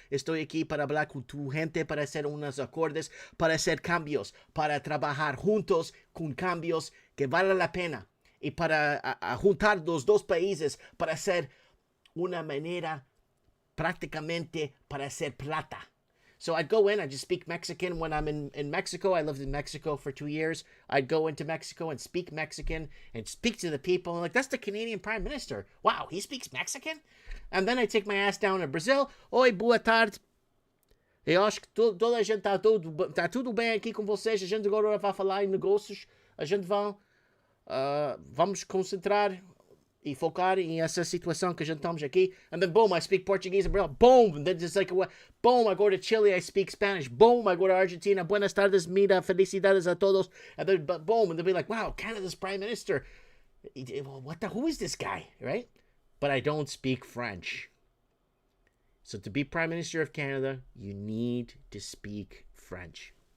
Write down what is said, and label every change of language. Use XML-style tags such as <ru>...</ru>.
<es>Estoy aquí para hablar con tu gente, para hacer unos acordes, para hacer cambios, para trabajar juntos con cambios que vale la pena y para juntar los dos países para hacer una manera prácticamente para hacer plata.</es> <en>So I'd go in, I'd just speak Mexican when I'm in Mexico. I lived in Mexico for 2 years. I'd go into Mexico and speak Mexican and speak to the people. And like, that's the Canadian Prime Minister. Wow, he speaks Mexican? And then I take my ass down to Brazil.</en> <pt>Oi, boa tarde. Eu acho que toda a gente tá tudo bem aqui com vocês. A gente agora vai falar em negócios. A gente vamos concentrar e focar em essa situação que a gente estamos aqui.</pt> <en>And then boom, I speak Portuguese and boom, and then just like boom, I go to Chile, I speak Spanish. Boom, I go to Argentina.</en> <es>Buenas tardes, mira, felicidades a todos.</es> <en>And then boom, and they'll be like, wow, Canada's Prime Minister. Who is this guy, right? But I don't speak French. So to be Prime Minister of Canada, you need to speak French.</en>